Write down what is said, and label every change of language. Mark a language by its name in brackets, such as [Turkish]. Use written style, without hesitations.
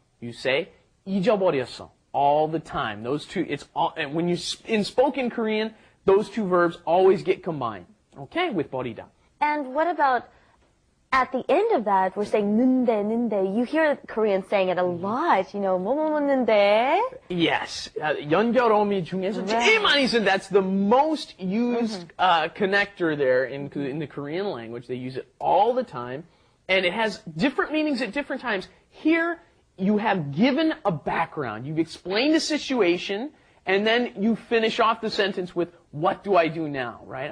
[English] You say 잊어버렸어 all the time. Those two, and when you in spoken Korean, those two verbs always get combined. Okay, with 버리다. And what about at the end of that, we're saying 는데. You hear Koreans saying it a lot, 뭐뭐는데. [Korean] Yes, 연결어미 중에서 제일 많이 쓴. [English] That's the most used connector there in the Korean language. They use it all the time, and it has different meanings at different times. Here, you have given a background. You've explained the situation, and then you finish off the sentence with, what do I do now, right?